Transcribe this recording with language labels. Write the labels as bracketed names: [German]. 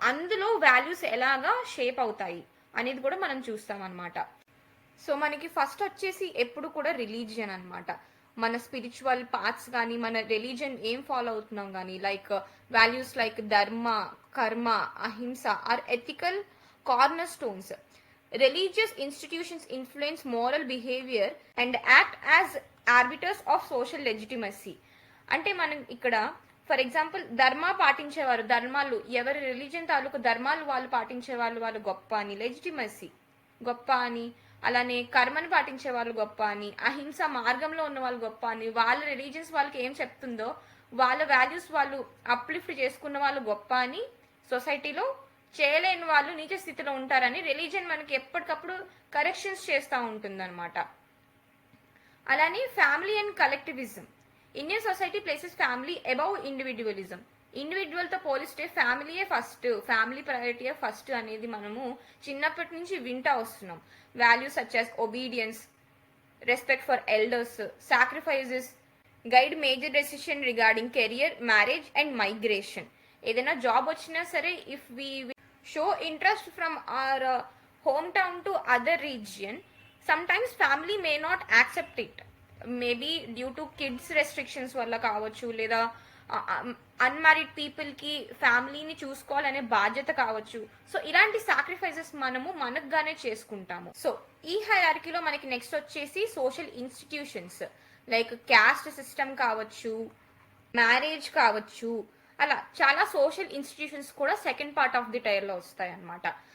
[Telugu] అందులో వాల్యూస్ ఎలాగా షేప్ అవుతాయి అనేది కూడా మనం చూస్తాం అనమాట. సో మనకి ఫస్ట్ వచ్చేసి ఎప్పుడు కూడా రిలీజియన్ అనమాట. మన స్పిరిచువల్ పాత్స్ కానీ, మన రిలీజియన్ ఏం ఫాలో అవుతున్నాం కానీ, లైక్ వాల్యూస్ లైక్ ధర్మ, కర్మ, అహింస are ethical corner stones. [English] Religious institutions influence moral behavior and act as arbiters of social legitimacy. [Telugu] అంటే మనం ఇక్కడ ఫర్ ఎగ్జాంపుల్ ధర్మ పాటించేవారు, ధర్మాలు ఎవరి రిలీజియన్ తాలూకు ధర్మాలు వాళ్ళు పాటించే వాళ్ళు గొప్ప అని, లెజిటిమసీ గొప్ప అని. అలానే కర్మను పాటించే వాళ్ళు గొప్ప అని, అహింస మార్గంలో ఉన్న వాళ్ళు గొప్ప అని. వాళ్ళ రిలీజియన్స్ వాళ్ళకి ఏం చెప్తుందో, వాళ్ళ వాల్యూస్ వాళ్ళు అప్లిఫ్ట్ చేసుకున్న వాళ్ళు గొప్ప అని, సొసైటీలో చేయలేని వాళ్ళు నీచ స్థితిలో ఉంటారని రిలీజియన్ మనకి ఎప్పటికప్పుడు కరెక్షన్స్ చేస్తూ ఉంటుంది అనమాట. [English] అలానే family and collectivism. Indian society places family above individualism. [Telugu] ఇండివిజువల్తో పోలిస్తే ఫ్యామిలీయే ఫస్ట్, ఫ్యామిలీ ప్రయారిటీయే ఫస్ట్ అనేది మనము చిన్నప్పటి నుంచి వింటా వస్తున్నాం. [English] Values such as obedience, respect for elders, sacrifices guide major decision regarding career, marriage and migration. [Telugu] ఏదైనా జాబ్ వచ్చినా సరే, [English] if we show interest from our hometown to other region, sometimes family may not accept it, maybe due to kids restrictions [Telugu] వల్ల కావచ్చు, లేదా unmarried people కి ఫ్యామిలీని చూసుకోవాలనే బాధ్యత కావచ్చు. సో ఇలాంటి సాక్రిఫైసెస్ మనము మనకుగానే చేసుకుంటాము. సో ఈ హైరార్కీలో మనకి నెక్స్ట్ వచ్చేసి social institutions like caste system కావచ్చు, మ్యారేజ్ కావచ్చు, అలా చాలా సోషల్ ఇన్స్టిట్యూషన్స్ కూడా second part of the tyre లో వస్తాయి అనమాట.